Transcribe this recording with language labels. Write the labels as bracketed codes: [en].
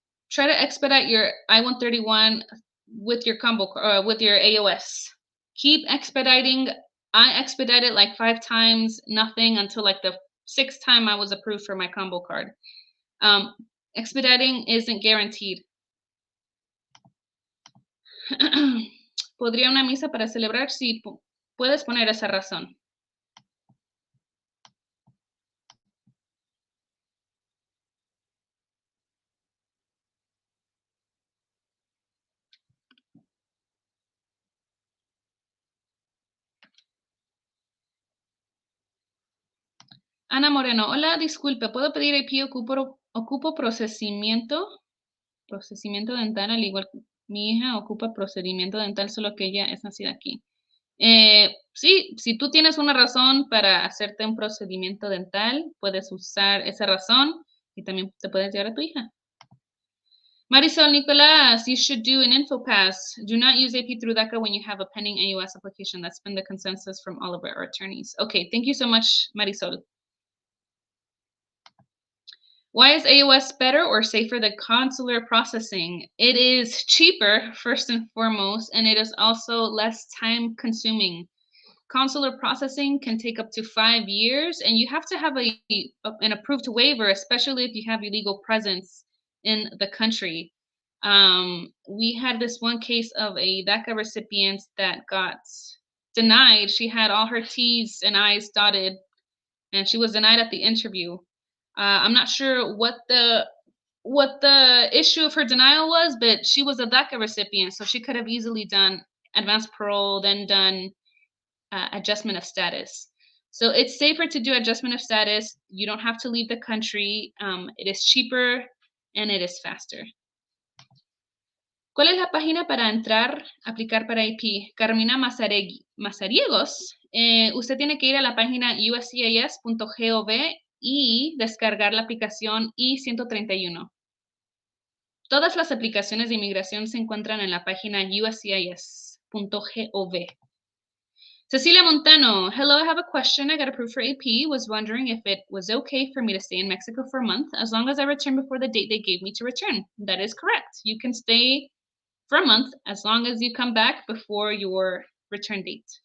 [en] Try to expedite your I-131 with your combo with your AOS. Keep expediting. I expedited like 5 times, nothing until like the 6th time I was approved for my combo card. Expediting isn't guaranteed. [es] ¿Podría una misa para celebrar? Sí, puedes poner esa razón. Ana Moreno, hola, disculpe, ¿puedo pedir IP? Ocupo procesamiento dental, al igual que mi hija ocupa procedimiento dental, solo que ella es nacida aquí. Sí, si tú tienes una razón para hacerte un procedimiento dental, puedes usar esa razón y también te puedes llevar a tu hija. [en] Marisol Nicolas, you should do an InfoPass. Do not use AP through DACA when you have a pending AUS application. That's been the consensus from all of our attorneys. Okay, thank you so much, Marisol. Why is AOS better or safer than consular processing? It is cheaper, first and foremost, and it is also less time consuming. Consular processing can take up to 5 years, and you have to have an approved waiver, especially if you have illegal presence in the country. We had this one case of a DACA recipient that got denied. She had all her T's and I's dotted, and she was denied at the interview. I'm not sure what the issue of her denial was, but she was a DACA recipient, so she could have easily done advanced parole, then done adjustment of status. So it's safer to do adjustment of status. You don't have to leave the country. It is cheaper and it is faster. [es] ¿Cuál es la página para entrar, aplicar para IP? Carmina Mazariegos. Usted tiene que ir a la página uscis.gov y descargar la aplicación I-131. Todas las aplicaciones de inmigración se encuentran en la página uscis.gov. [en] Cecilia Montano, hello, I have a question. I got approved for AP. Was wondering if it was okay for me to stay in Mexico for a month as long as I return before the date they gave me to return. That is correct. You can stay for a month as long as you come back before your return date.